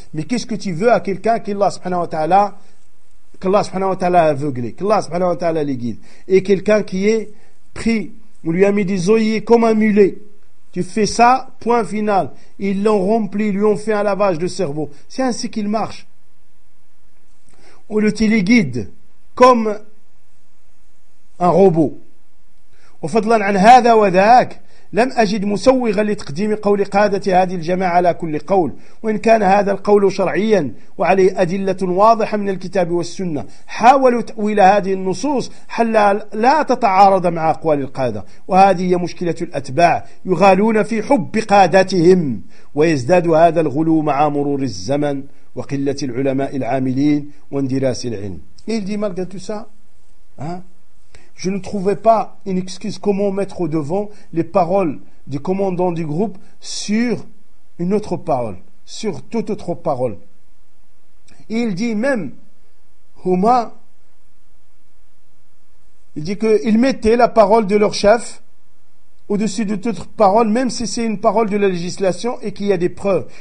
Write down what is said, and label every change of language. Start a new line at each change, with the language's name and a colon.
French: Mais qu'est-ce que tu veux à quelqu'un qu'Allah subhanahu wa ta'ala a aveuglé, qu'Allah subhanahu wa ta'ala les guide, et quelqu'un qui est pris, on lui a mis des oeillets comme un mulet, tu fais ça, point final, ils l'ont rempli, lui ont fait un lavage de cerveau, c'est ainsi qu'il marche, on le téléguide comme un robot.
Arabic: وفضلا عن هذا وذاك لم أجد مسوغا لتقديم قول قادة هذه الجماعة على كل قول وإن كان هذا القول شرعيا وعليه أدلة واضحة من الكتاب والسنة حاولوا تأويل هذه النصوص حتى لا تتعارض مع أقوال القادة وهذه هي مشكلة الأتباع يغالون في حب قادتهم ويزداد هذا الغلو مع مرور الزمن وقلة العلماء العاملين واندراس العلم.
French: Il dit malgré tout ça, je ne trouvais pas une excuse comment mettre au devant les paroles du commandant du groupe sur une autre parole, sur toute autre parole. Et il dit même, Huma, il dit qu'ils mettaient la parole de leur chef au-dessus de toute parole, même si c'est une parole de la législation et qu'il y a des preuves.